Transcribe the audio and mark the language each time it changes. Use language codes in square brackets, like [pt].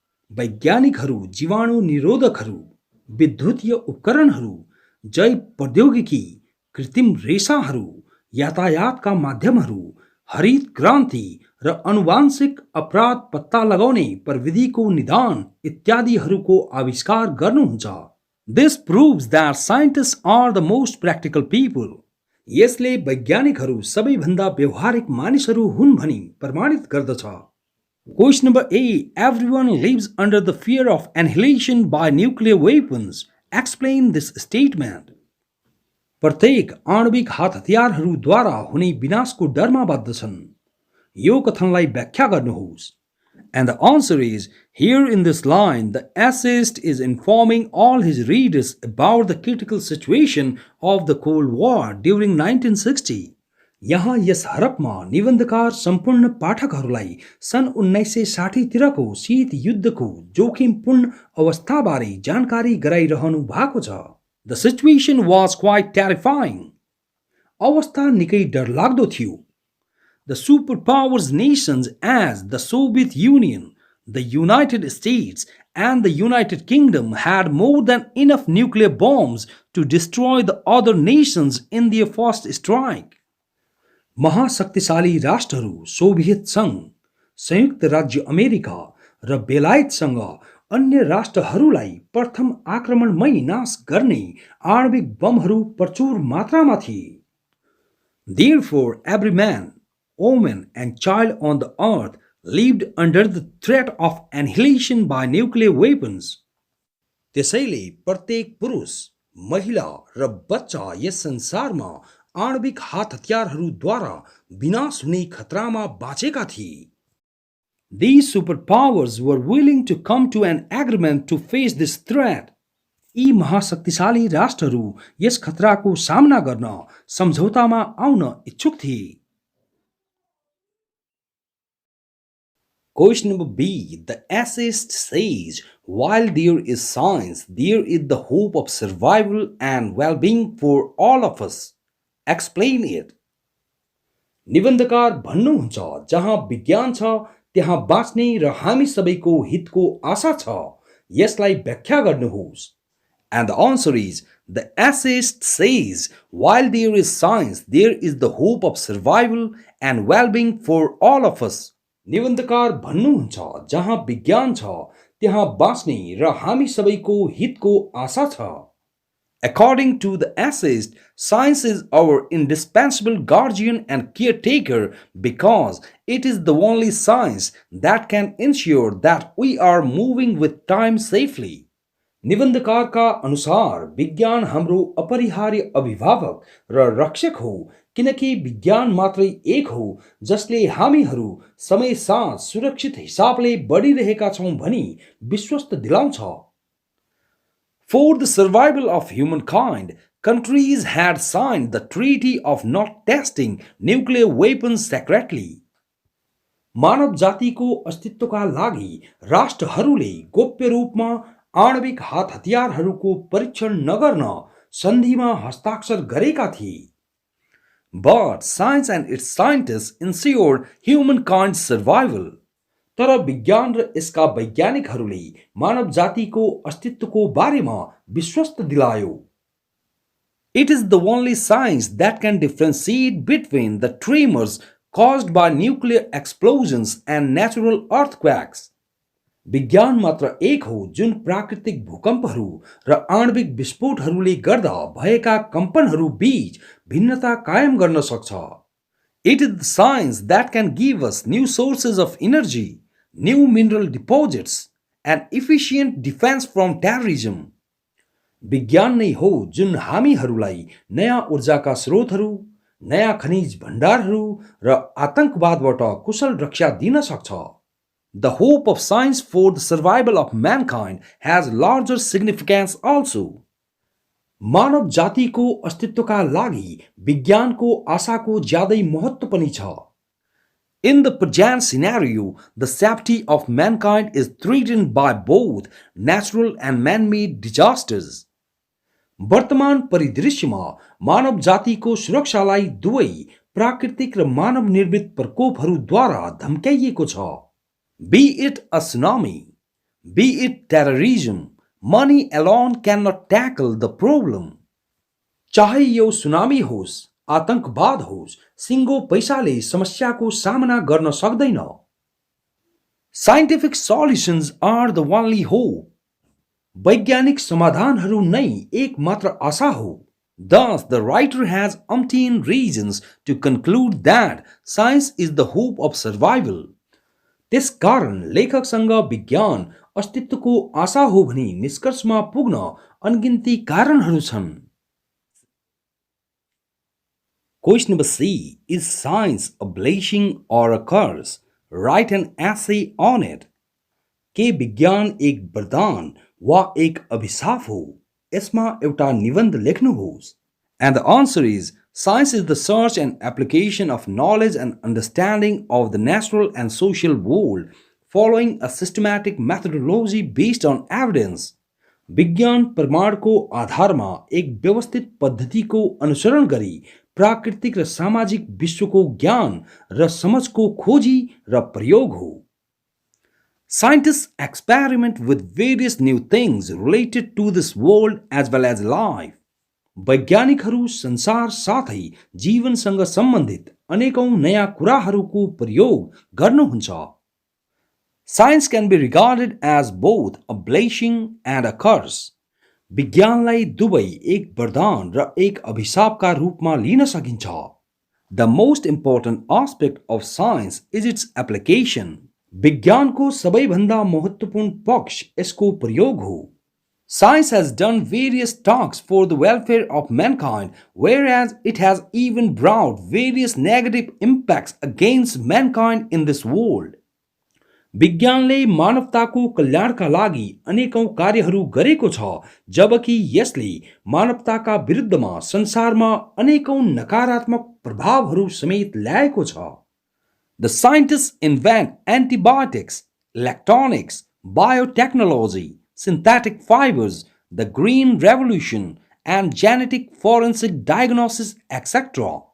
[ne] वैज्ञानिकहरू जीवाणु निरोधकहरू, विद्युतीय उपकरणहरू, जैव प्रौद्योगिकी, कृत्रिम रेसाहरू, यातायातका माध्यमहरू, हरित क्रान्ति र अनुवांशिक अपराध पत्ता लगाउने प्रविधिको निदान इत्यादिहरूको आविष्कार गर्नुहुन्छ। [en] This proves that scientists are the most practical people. [ne] यसले वैज्ञानिकहरू सबैभन्दा व्यवहारिक मानिसहरू हुन् भनी प्रमाणित गर्दछ। [en] Question number A. Everyone lives under the fear of annihilation by nuclear weapons. Explain this statement. [ne] प्रत्येक आणविक हात हतियारहरूद्वारा हुने विनाशको डरमा बद्धछन्। यो कथनलाई व्याख्या गर्नुहोस्। [en] And the answer is, here in this line, the essayist is informing all his readers about the critical situation of the Cold War during 1960. [ne] यहाँ यस हरफमा निबन्धकार सम्पूर्ण पाठकहरूलाई सन् 1960तिरको शीत युद्धको जोखिमपूर्ण अवस्थाबारे जानकारी गराइरहनु भएको छ। [en] The situation was quite terrifying. [ne] अवस्था निकै डरलाग्दो थियो। [en] The superpowers nations as the Soviet Union, the United States, and the United Kingdom had more than enough nuclear bombs to destroy the other nations in their first strike. [ne] महाशक्तिशाली राष्ट्रहरू Soviet सङ्घ, संयुक्त राज्य America र बेलायतसँग अन्य राष्ट्रहरूलाई प्रथम आक्रमणमै नाश गर्ने आणविक बमहरू प्रचुर मात्रामा थिए। [en] Therefore, every man, woman, and child on the earth lived under the threat of annihilation by nuclear weapons. [ne] त्यसैले प्रत्येक पुरुष, महिला र बच्चा यस संसारमा आणविक हात हतियारहरूद्वारा विनाश हुने खतरामा बाँचेका थिए। [en] These superpowers were willing to come to an agreement to face this threat. [ne] यी महाशक्तिशाली राष्ट्रहरू यस खतराको सामना गर्न सम्झौतामा आउन इच्छुक थिए। [en] Question number B. The essayist says, while there is science, there is the hope of survival and well-being for all of us. Explain it. [ne] निबन्धकार भन्नुहुन्छ, जहाँ विज्ञान छ त्यहाँ बाँच्ने र हामी सबैको हितको आशा छ। यसलाई व्याख्या गर्नुहोस्। [en] And the answer is, the essayist says, while there is science, there is the hope of survival and well-being for all of us. [ne] निबन्धकार भन्नुहुन्छ, जहाँ विज्ञान छ त्यहाँ बाँच्ने र हामी सबैको हितको आशा छ। [en] According to the essayist, science is our indispensable guardian and caretaker because it is the only science that can ensure that we are moving with time safely. [ne] निबन्धकारका अनुसार विज्ञान हाम्रो अपरिहार्य अभिभावक र रक्षक हो किनकि विज्ञान मात्रै एक हो जसले हामीहरू समयसाथ सुरक्षित हिसाबले बढिरहेका छौं भनी विश्वस्त दिलाउँछ। [en] For the survival of humankind, countries had signed the treaty of not testing nuclear weapons secretly. [ne] मानव जातिको अस्तित्वका लागि राष्ट्रहरूले गोप्य रूपमा आणविक हात हतियारहरूको परीक्षण नगर्न सन्धिमा हस्ताक्षर गरेका थिए। [en] But science and its scientists ensured humankind's survival. [ne] तर विज्ञान र यसका वैज्ञानिकहरूले मानव जातिको अस्तित्वको बारेमा विश्वस्त दिलायो। [en] It is the only science that can differentiate between the tremors caused by nuclear explosions and natural earthquakes. [ne] विज्ञान मात्र एक हो जुन प्राकृतिक भूकम्पहरू र आणविक विस्फोटहरूले गर्दा भएका कम्पनहरू बीच भिन्नता कायम गर्न सक्छ। [en] It is the science that can give us new sources of energy, new mineral deposits, and efficient defense from terrorism. [ne] विज्ञान नै हो जुन हामीहरूलाई नयाँ ऊर्जाका स्रोतहरू, नयाँ खनिज भण्डारहरू र आतंकवादबाट कुशल रक्षा दिन सक्छ। [en] The hope of science for the survival of mankind has larger significance also. [ne] मानव जातिको अस्तित्वका लागि विज्ञानको आशाको ज्यादै महत्त्व पनि छ। [en] In the present scenario, the safety of mankind is threatened by both natural and man-made disasters. [ne] वर्तमान परिदृश्यमा मानव जातिको सुरक्षालाई दुवै प्राकृतिक र मानव निर्मित प्रकोपहरूद्वारा धम्क्याइएको छ। [en] Be it a tsunami, be it terrorism, money alone cannot tackle the problem. [ne] चाहे यो सुनामी होस्, आतंकवाद होस्, सिंगो पैसाले समस्याको सामना गर्न सक्दैन। [en] Scientific solutions are the only hope. [ne] वैज्ञानिक समाधानहरू नै एकमात्र आशा हो। [en] Thus, the writer has umpteen reasons to conclude that science is the hope of survival. [ne] त्यसकारण लेखकसँग विज्ञान अस्तित्वको आशा हो भनी निष्कर्षमा पुग्न अनगिन्ती कारणहरू छन्। [en] Question number C. Is science a blessing or a curse? Write an essay on it. [ne] के विज्ञान एक वरदान वा एक अभिशाप हो? यसमा एउटा निबन्ध लेख्नुहोस्। [en] And the answer is, Science is the search and application of knowledge and understanding of the natural and social world, following a systematic methodology based on evidence. [ne] विज्ञान प्रमाणको आधारमा एक व्यवस्थित पद्धतिको अनुसरण गरी प्राकृतिक र सामाजिक विश्वको ज्ञान र समझको खोजी र प्रयोग हो. [en] Scientists experiment with various new things related to this world as well as life. [ne] वैज्ञानिकहरू संसार साथै जीवनसँग सम्बन्धित अनेकौं नयाँ कुराहरूको प्रयोग गर्नुहुन्छ. [en] Science can be regarded as both a blessing and a curse. [ne] विज्ञानलाई दुवै एक वरदान र एक अभिशापका रूपमा लिन सकिन्छ. [en] The most important aspect of science is its application. [ne] विज्ञानको सबैभन्दा महत्त्वपूर्ण पक्ष यसको प्रयोग हो. [en] Science has done various talks for the welfare of mankind, whereas it has even brought various negative impacts against mankind in this world. [ne] विज्ञानले मानवताको कल्याणका लागि अनेकौं कार्यहरू गरेको छ, जबकि यसले मानवताका विरुद्धमा संसारमा अनेकौं नकारात्मक प्रभावहरू समेत ल्याएको छ. [en] The scientists invent antibiotics, electronics, biotechnology, synthetic fibers, the green revolution, and genetic forensic diagnosis, etc.